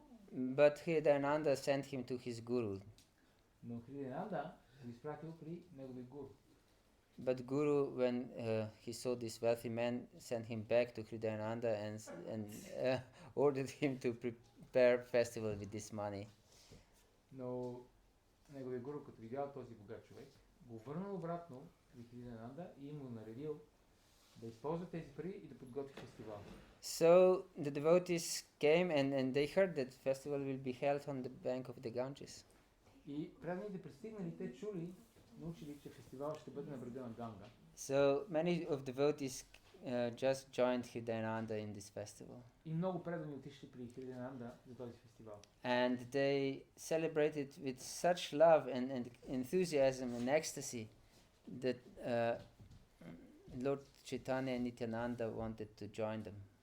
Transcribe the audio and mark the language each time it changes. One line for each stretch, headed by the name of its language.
English: But Hridayananda sent him to his guru.
Bulgarian: Но Хридаянанда го изпратил при неговия гуру.
English: But Guru, when he saw this wealthy man, sent him back to Hridayananda and ordered him to prepare festival with this money.
Bulgarian: Но неговия гуру, като видял този богат човек, го върнал обратно при Хридаянанда и му наредил да използва тези пари и да подготви фестивал.
English: So the devotees came and they heard that festival will be held on the bank of the Ganges.
Bulgarian: И преданните пристигнали, те чули, научили, че фестивал ще бъде на брега на Ганга.
English: So many of devotees just joined Hridayananda in this festival.
Bulgarian: И много предани отишли при Хридаянанда за този фестивал.
English: And they celebrated with such love and enthusiasm and ecstasy that Lord Chaitanya and Nityananda wanted to join them.